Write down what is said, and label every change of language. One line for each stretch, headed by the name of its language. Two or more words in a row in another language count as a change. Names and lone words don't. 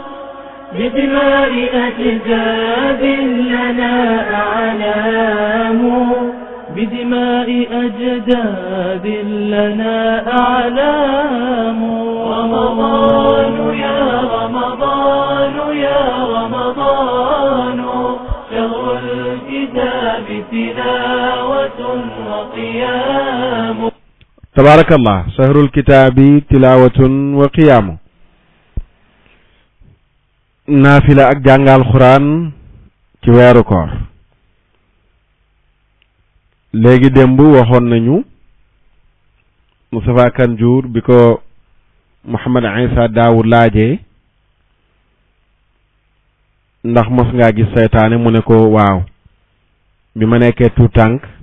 Arabic: بدماء أجداد لنا أعلام بدماء أجداد لنا أعلام رمضان يا رمضان يا رمضان شهر الكتاب تلاوة وقيام تبارك الله شهر الكتاب تلاوة وقيام
Wolof: naafila ak jàngal xuraan ci weeru koor léegi démb waxoon nañu Moustapha Kanjour bi ko Mouhamed Issa Daawud laajee ndax mos ngaa gis seytaane mu ne ko waaw bi ma nekkee tuut tànk